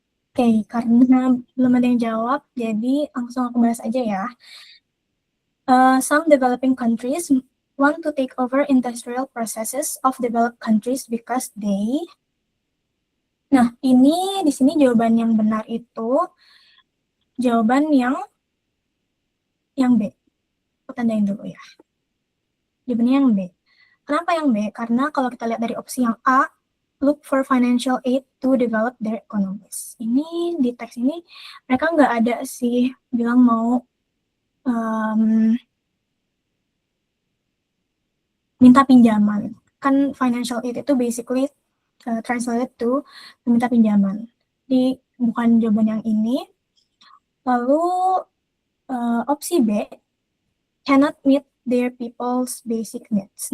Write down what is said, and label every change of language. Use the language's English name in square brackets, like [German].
[Indonesian] Oke, karena belum ada yang jawab, jadi langsung aku bahas aja ya. [English] Some developing countries want to take over industrial processes of developed countries because they... [Indonesian] Nah, ini di sini jawaban yang benar itu jawaban yang B. Aku tandain dulu ya. Jawabannya yang B. Kenapa yang B? Karena kalau kita lihat dari opsi yang A, [English] look for financial aid to develop their economies. [Indonesian] Ini di teks ini mereka nggak ada sih bilang mau minta pinjaman. Kan financial aid itu basically translated to minta pinjaman. Di bukan jawaban yang ini. Lalu opsi B, [English] cannot meet their people's basic needs.